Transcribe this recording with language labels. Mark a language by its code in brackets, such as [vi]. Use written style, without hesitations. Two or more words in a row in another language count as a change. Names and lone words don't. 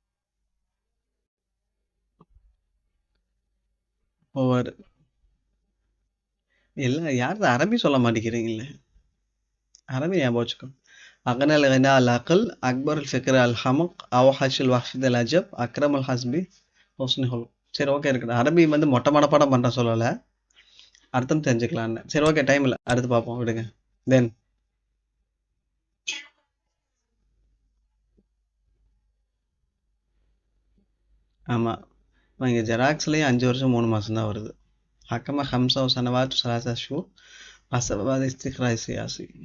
[ta] ஒவ்வொரு இல்ல யாரு அரபி சொல்ல மாட்டேங்கிறீங்களே. அரபி ஞாபகம் வச்சுக்கோ. [ar] أغنى الغناء العقل أكبر الفكر الحمق أوحش الوحش العجب أكرم الحسب حسن خلق. [ta] சரி ஓகே இருக்கட்டும். அரபி வந்து மொட்டை மனப்பாடம் பண்ற சொல்லல. அர்த்தம் தெரிஞ்சுக்கலான்னு. சரி [en] okay time [ta] இல்ல. அடுத்து பார்ப்போம் விடுங்க. தென் ஆமா. இங்க ஜெராக்ஸ்லயே 5 வருஷம் 3 மாசம் தான் வருது. ஹக்கம ஹம்சா சனவாத் சலாசா ஷூ அசபாத் இஸ்திக்ராய் சியாசி.